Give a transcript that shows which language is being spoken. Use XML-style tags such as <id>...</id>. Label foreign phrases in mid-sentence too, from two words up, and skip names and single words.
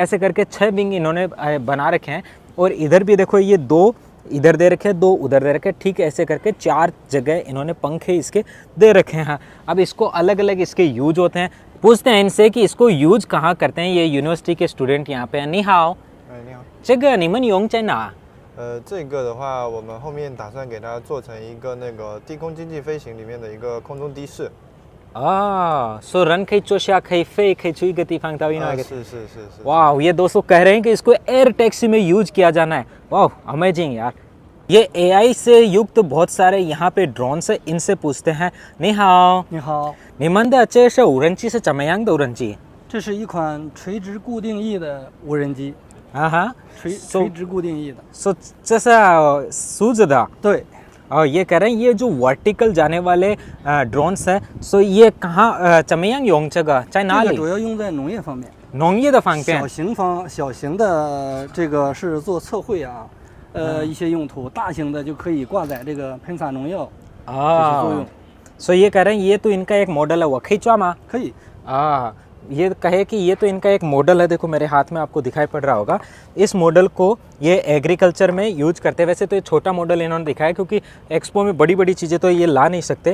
<hi>ऐसे करके 6 विंग इन्होंने बना रखे हैं। और इधर भी देखो ये 2 इधर दे रखे हैं, 2 उधर दे रखे हैं। ठीक ऐसे करके 4 जगह इन्होंने पंखे इसके दे रखे हैं। अब इसको अलग अलग इसके यूज होते हैं। पूछते हैं इनसे कि इसको यूज कहाँ करते हैं। ये यूनिवर्सिटी के स्टूडेंट यहाँ पे हैं।</hi> <zh>你好, 你好，这个你们用在哪？这个的话，我们后面打算给它做成一个那个低空经济飞行里面的一个空中的士。 सो रन कई चोशा कई फे कई चुई गति फंगता हुई ना। 是。</zh> <hi>वाह, ये दोस्तों कह रहे हैं कि इसको</hi> <en>air taxi</en> <hi>में यूज किया जाना है। वाह, अमेजिंग यार। ये AI से युक्त बहुत सारे यहाँ पे ड्रोन्स है। इनसे पूछते हैं।</hi> <zh>你好，你好，你们的这是无人机是怎么样的无人机？这是一款垂直固定翼的无人机，啊哈，垂直固定翼的。 सो 这是सूज的。对，</zh> <hi>और ये कह रहे हैं ये जो वर्टिकल जाने वाले ड्रोन्स है, सो ये कहाँ</hi> <zh>怎么样用这个在哪里？这个主要用在农业方面。农业的方面。小型的这个是做测绘啊，一些用途。大型的就可以挂载这个喷洒农药这些作用。</zh> <hi>सो ये कह रहे हैं ये तो इनका एक मॉडल है। वो खींचवा मा</hi> <zh>可以，</zh> <hi>ये कहे कि ये तो इनका एक मॉडल है। देखो मेरे हाथ में आपको दिखाई पड़ रहा होगा। इस मॉडल को ये एग्रीकल्चर में यूज करते हैं। वैसे तो ये छोटा मॉडल इन्होंने दिखाया, क्योंकि एक्सपो में बड़ी बड़ी चीज़ें तो ये ला नहीं सकते।</hi>